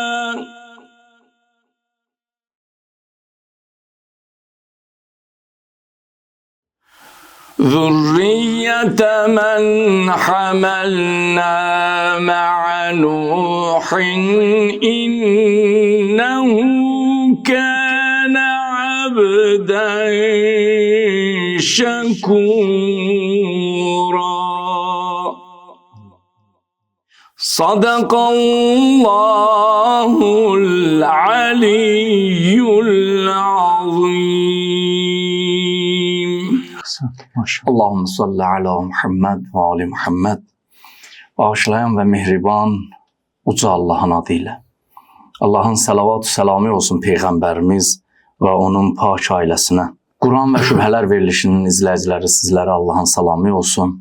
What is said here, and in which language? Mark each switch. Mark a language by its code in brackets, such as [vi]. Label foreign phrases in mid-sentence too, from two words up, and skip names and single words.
[ar] ذرية من حملنا مع نوح إنه كان عبدا شكورا. صدق الله العلي العظيم. اللهم صل على محمد وآل محمد. [az] Bağışlayan ve mehriban uca Allah'ın adıyla. Allah'ın salavat-ı selamı olsun Peyğəmbərimiz ve onun pak ailəsinə. Quran ve şübhələr verilişinin izləyiciləri sizlərə Allah'ın salamı olsun.